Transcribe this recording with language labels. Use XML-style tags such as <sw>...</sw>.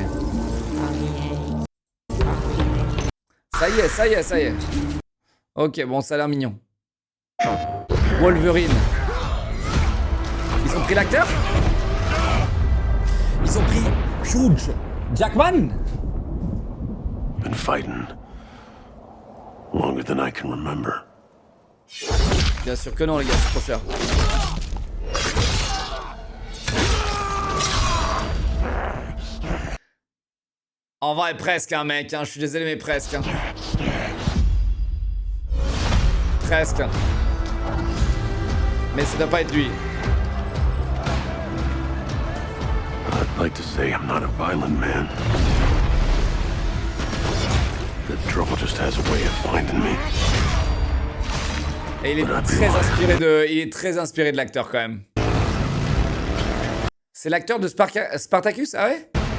<en>Froggy hates.</en> <fr>Ça y est. Ok, bon, ça a l'air mignon. Wolverine. Ils ont pris l'acteur? Ils ont pris Hugh Jackman?</fr> <en>Been fighting longer than I can remember.</en> <fr>Bien sûr que non, les gars, c'est trop cher. En vrai, presque, hein, mec. Hein, je suis désolé, mais presque. Hein. Presque. Mais ça doit pas être lui.</fr> <en>I'd like to say I'm not a violent man. The trouble just has a way of finding me.</en> <fr>Et il est très inspiré de l'acteur quand même. C'est l'acteur de Spartacus, ah ouais?</fr>